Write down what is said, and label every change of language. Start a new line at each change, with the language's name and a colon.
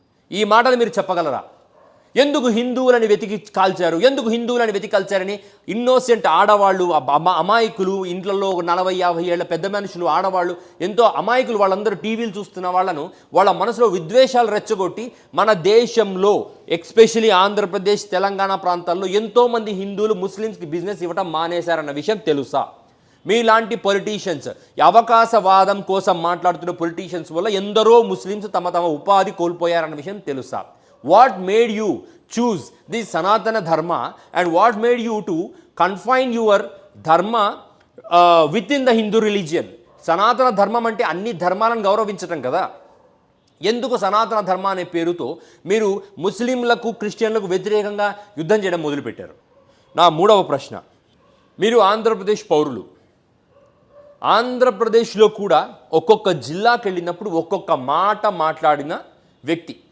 Telugu: ఈ మాటలు మీరు చెప్పగలరా? ఎందుకు హిందువులని వెతికి కాల్చారు, ఎందుకు హిందువులని వెతికి కాల్చారని ఇన్నోసెంట్ ఆడవాళ్ళు, అమాయకులు, ఇంట్లో 40-50 ఏళ్ల పెద్ద మనుషులు, ఆడవాళ్ళు, ఎంతో అమాయకులు, వాళ్ళందరూ టీవీలు చూస్తున్న వాళ్ళను వాళ్ళ మనసులో విద్వేషాలు రెచ్చగొట్టి మన దేశంలో ఎస్పెషలీ ఆంధ్రప్రదేశ్ తెలంగాణ ప్రాంతాల్లో ఎంతోమంది హిందువులు ముస్లిమ్స్కి బిజినెస్ ఇవ్వటం మానేశారన్న విషయం తెలుసా? మీలాంటి పొలిటీషియన్స్, అవకాశవాదం కోసం మాట్లాడుతున్న పొలిటీషియన్స్ వల్ల ఎందరో ముస్లిమ్స్ తమ ఉపాధి కోల్పోయారన్న విషయం తెలుసా?
English: What made you choose this Sanatana Dharma and what made you to confine your Dharma within the Hindu religion?
Telugu: సనాతన ధర్మం అంటే అన్ని ధర్మాలను గౌరవించటం కదా. ఎందుకు సనాతన ధర్మ అనే పేరుతో మీరు ముస్లింలకు క్రిస్టియన్లకు వ్యతిరేకంగా యుద్ధం చేయడం మొదలుపెట్టారు? నా మూడవ ప్రశ్న, మీరు ఆంధ్రప్రదేశ్ పౌరులు. ఆంధ్రప్రదేశ్లో కూడా ఒక్కొక్క జిల్లాకి వెళ్ళినప్పుడు ఒక్కొక్క మాట మాట్లాడిన వ్యక్తి.